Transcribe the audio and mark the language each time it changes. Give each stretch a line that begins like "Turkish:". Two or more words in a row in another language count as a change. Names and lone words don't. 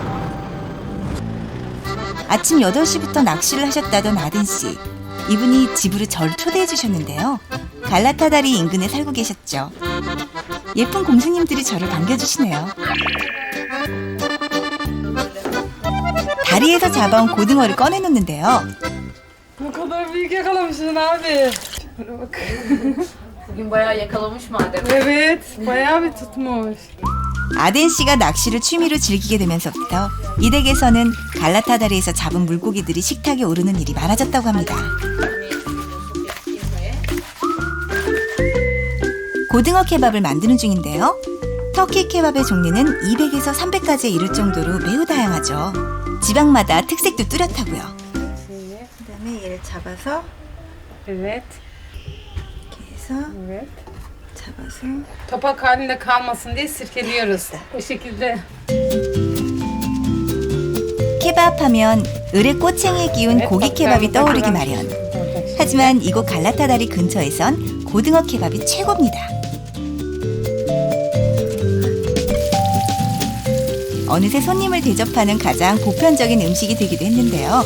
Korean: 아침 8시부터 낚시를 하셨다던 아덴 씨. 이분이 집으로 저를 초대해 주셨는데요. 갈라타다리 인근에 살고 계셨죠. 예쁜 공주님들이 저를 반겨주시네요. 다리에서 잡아온 고등어를 꺼내놓는데요.
Turkish: Ne kadar büyük yakalamışsın abi. Şuna bak. Bugün bayağı yakalamış madem. Evet, bayağı bir tutmuş. 아덴 씨가 낚시를 취미로 즐기게 되면서부터 이 댁에서는 갈라타다리에서 잡은 물고기들이 식탁에 오르는 일이 많아졌다고 합니다. 고등어 케밥을 만드는 중인데요. 터키 케밥의 종류는 200에서 300가지에 이를 정도로 매우 다양하죠. 지방마다 특색도 뚜렷하고요.
Korean: 그다음에 얘를 잡아서
Turkish: Evet,
Korean: 이렇게 해서
Turkish: evet.
Korean: 잡아서
Turkish: Topak halinde kalmasın diye sirkeliyoruz. O şekilde.
Korean: 케밥 하면 을의 꼬챙이에 끼운 고기 케밥이 떠오르기 마련. 하지만 이곳 갈라타다리 근처에선 고등어 케밥이 최고입니다. 어느새 손님을 대접하는 가장 보편적인 음식이 되기도 했는데요.